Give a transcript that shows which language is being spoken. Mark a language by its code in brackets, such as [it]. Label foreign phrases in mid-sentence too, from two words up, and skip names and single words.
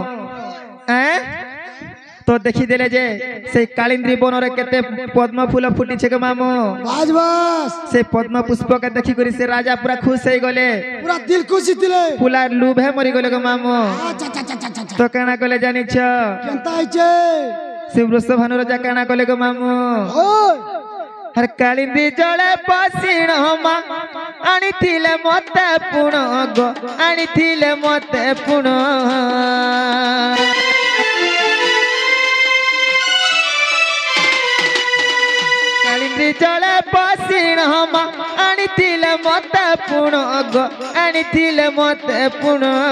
[or] ତୋ ଦେଖି ଦେଲେ ଯେ ସେ କାଳିନ୍ଦ୍ରୀ ବନ ରେ କେତେ ପଦ୍ମ ଫୁଲ ଫୁଟି ଛେ ଗୋ ମାମୁ ବାଜ ବସ ସେ ପଦ୍ମ ପୁଷ୍ପ କେ ଦେଖି କରି ସେ ରାଜା ପୂରା ଖୁସ ହୋ ଗଲେ ପୂରା ଦିଲ ଖୁସି ଦିଲେ ଫୁଲା ଲୁଭେ ମରି ଗଲେ ଗୋ ମାମୁ ତୋ କେନା କଲେ ଜାନି ଛ କେନତା ଆଇଚେ ସେ ବୃଷଭାନୁ ରାଜା କେନା କଲେ ଗୋ ମାମୁ ओय ହର କାଳିନ୍ଦୀ ଜଲେ ପସୀଣ ମା ଆନି ଥିଲେ ମତେ ପୁଣ ଗୋ ଆନି ଥିଲେ ମତେ ପୁଣ କାଳିନ୍ଦୀ ଜଲେ ପସୀଣ ମା ଆନି ଥିଲେ ମତେ ପୁଣ ଗୋ ଆନି ଥିଲେ ମତେ ପୁଣ